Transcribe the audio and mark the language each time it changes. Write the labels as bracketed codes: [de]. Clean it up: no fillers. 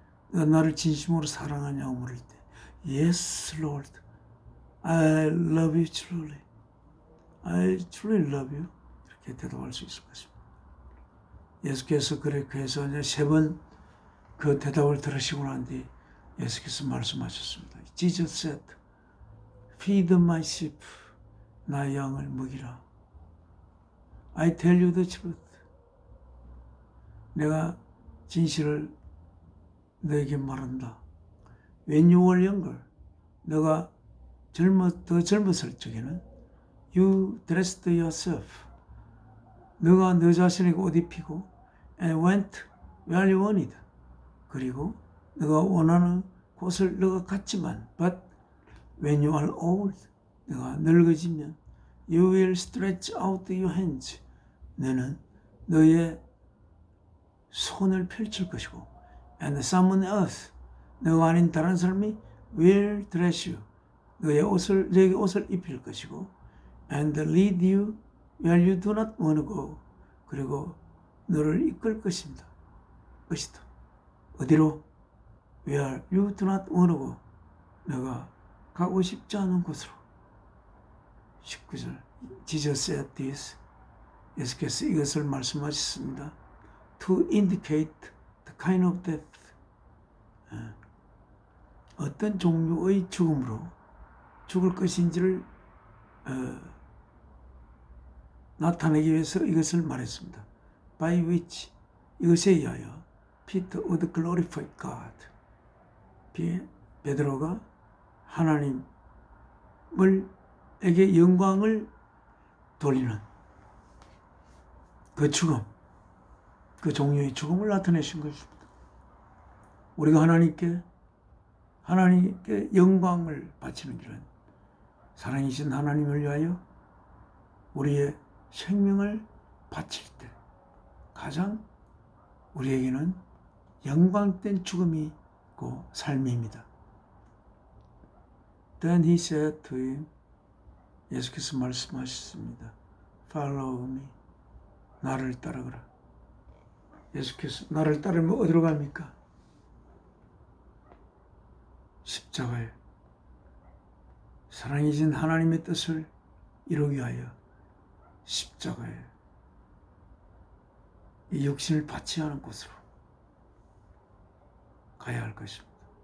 [ko] 너가 나를 진심으로 사랑하냐고 물을 때 [en] Yes, Lord. I love you truly. I truly love you. [ko] 이렇게 대답할 수 있을 것입니다. 예수께서 그렇게 해서 이제 3번 그 대답을 들으시고 난 뒤 예수께서 말씀하셨습니다. [en] Jesus said, Feed my sheep. [ko] 나의 양을 먹이라. [en] I tell you the truth. [ko] 내가 진실을 너에게 말한다. [en] When you were younger, [ko] 너가 더 젊었을 적에는 [en] you dressed yourself. [ko] 너가 너 자신에게 옷 입히고 [en] and went where you wanted. [ko] 그리고 너가 원하는 곳을 너가 갔지만 [en] but when you are old, [ko] 너가 늙어지면 [en] you will stretch out your hands. [ko] 너는 너의 손을 펼칠 것이고 [en] and someone else, [ko] 너가 아닌 다른 사람이 [en] will dress you. [ko] 너에게 옷을 입힐 것이고 [en] and lead you where you do not want to go. [ko] 그리고 너를 이끌 것이다. 어디로? [en] Where you do not want to go. [ko] 너가 가고 싶지 않은 곳으로. [en] 19절 Jesus said this. [ko] 예수께서 이것을 말씀하셨습니다. [en] To indicate the kind of death. [ko] 어떤 종류의 죽음으로 죽을 것인지를 나타내기 위해서 이것을 말했습니다. [en] By which, [ko] 이것에 의하여 [en] Peter would glorify God. [ko] 베드로가 하나님에게 영광을 돌리는 그 죽음, 그 종류의 죽음을 나타내신 것입니다. 우리가 하나님께 영광을 바치는 길은 사랑이신 하나님을 위하여 우리의 생명을 바칠 때 가장 우리에게는 영광된 죽음이고 삶입니다. [en] Then he said to him, [ko] 예수께서 말씀하셨습니다. [en] Follow me. [ko] 나를 따르거라. 예수께서 나를 따르면 어디로 갑니까? 십자가에 사랑이신 하나님의 뜻을 이루기 위하여 십자가에 이 육신을 받지 않은 곳으로 가야 할 것입니다.